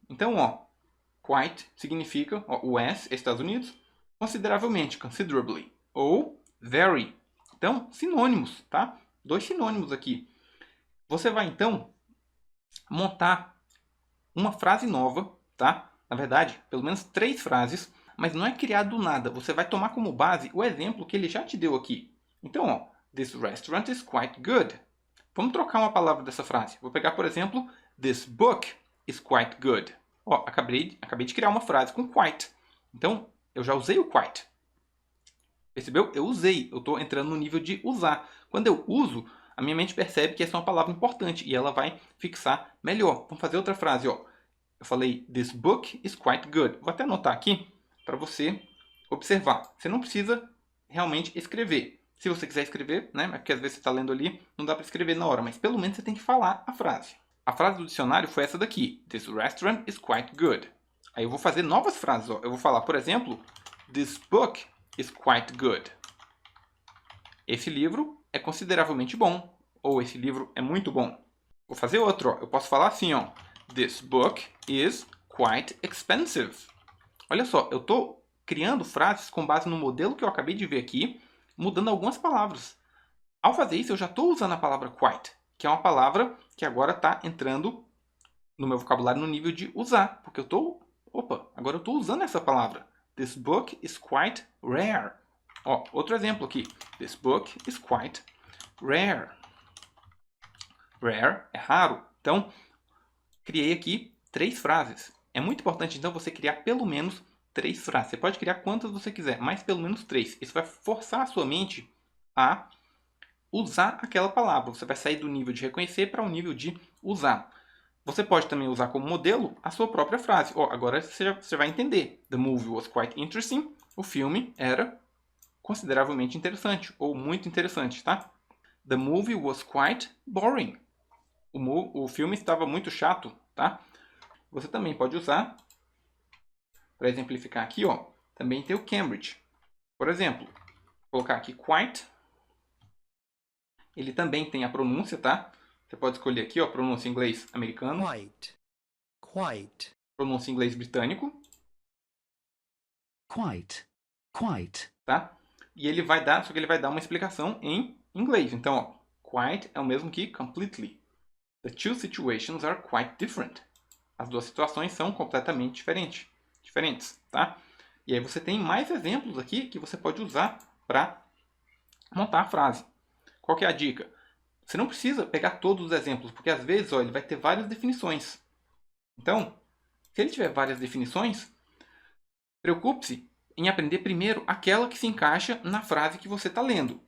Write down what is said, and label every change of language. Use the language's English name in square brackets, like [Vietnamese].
[Portuguese] Então, ó, quite significa, ó, US, Estados Unidos, consideravelmente, considerably, ou very. Então, sinônimos, tá? 2 sinônimos aqui. Você vai, então, montar uma frase nova, tá? Na verdade, pelo menos 3 frases, mas não é criar do nada. Você vai tomar como base o exemplo que ele já te deu aqui. Então, ó, [English] this restaurant is quite good. [Portuguese] Vamos trocar uma palavra dessa frase. Vou pegar, por exemplo, [English] this book is quite good. [Portuguese] Ó, acabei de criar uma frase com quite. Então, eu já usei o quite. Percebeu? Eu usei. Eu estou entrando no nível de usar. Quando eu uso, a minha mente percebe que essa é uma palavra importante e ela vai fixar melhor. Vamos fazer outra frase, ó. Eu falei, [English] this book is quite good. [Portuguese] Vou até anotar aqui para você observar. Você não precisa realmente escrever. Se você quiser escrever, né? Porque às vezes você está lendo ali, não dá para escrever na hora, mas pelo menos você tem que falar a frase. A frase do dicionário foi essa daqui. [English] This restaurant is quite good. [Portuguese] Aí eu vou fazer novas frases. Ó. Eu vou falar, por exemplo, [English] this book is quite good. [Portuguese] Esse livro é consideravelmente bom. Ou esse livro é muito bom. Vou fazer outro. Ó. Eu posso falar assim, ó. [English] This book is quite expensive. [Portuguese] Olha só, eu estou criando frases com base no modelo que eu acabei de ver aqui, mudando algumas palavras. Ao fazer isso, eu já estou usando a palavra quite, que é uma palavra que agora está entrando no meu vocabulário no nível de usar, porque eu estou... Opa, agora eu estou usando essa palavra. [English] This book is quite rare. [Portuguese] Ó, outro exemplo aqui. [English] This book is quite rare. Rare [Portuguese] é raro. Então, criei aqui 3 frases. É muito importante, então, você criar pelo menos 3 frases. Você pode criar quantas você quiser, mas pelo menos 3. Isso vai forçar a sua mente a usar aquela palavra. Você vai sair do nível de reconhecer para o nível de usar. Você pode também usar como modelo a sua própria frase. Oh, agora você vai entender. [English] The movie was quite interesting. [Portuguese] O filme era consideravelmente interessante, ou muito interessante, tá? [English] The movie was quite boring. [Portuguese] O filme estava muito chato, tá? Você também pode usar, para exemplificar aqui, ó, também tem o Cambridge. Por exemplo, vou colocar aqui quite. Ele também tem a pronúncia, tá? Você pode escolher aqui, ó, pronúncia em inglês americano. [English] Quite, quite, [Portuguese] Pronúncia em inglês britânico. [English] quite, quite, [Portuguese] Tá? E ele vai dar, só que ele vai dar uma explicação em inglês. Então, ó, quite é o mesmo que completely. [English] The two situations are quite different. [Portuguese] As duas situações são completamente diferentes, tá? E aí você tem mais exemplos aqui que você pode usar para montar a frase. Qual que é a dica? Você não precisa pegar todos os exemplos, porque às vezes, ó, ele vai ter várias definições. Então, se ele tiver várias definições, preocupe-se em aprender primeiro aquela que se encaixa na frase que você está lendo.